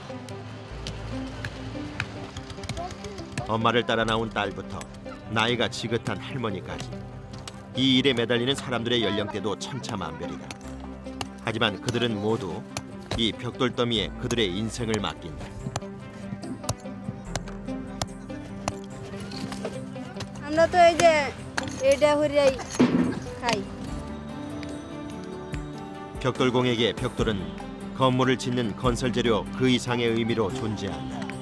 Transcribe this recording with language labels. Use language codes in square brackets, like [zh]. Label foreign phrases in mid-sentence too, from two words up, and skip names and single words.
[ko] 엄마를 따라 나온 딸부터 나이가 지긋한 할머니까지 이 일에 매달리는 사람들의 연령대도 천차만별이다. 하지만 그들은 모두 이 벽돌 더미에 그들의 인생을 맡긴다. [bn] আমরা তো এই যে এটা হরিয়াই খাই [ko] 벽돌공에게 벽돌은 건물을 짓는 건설 재료 그 이상의 의미로 존재한다.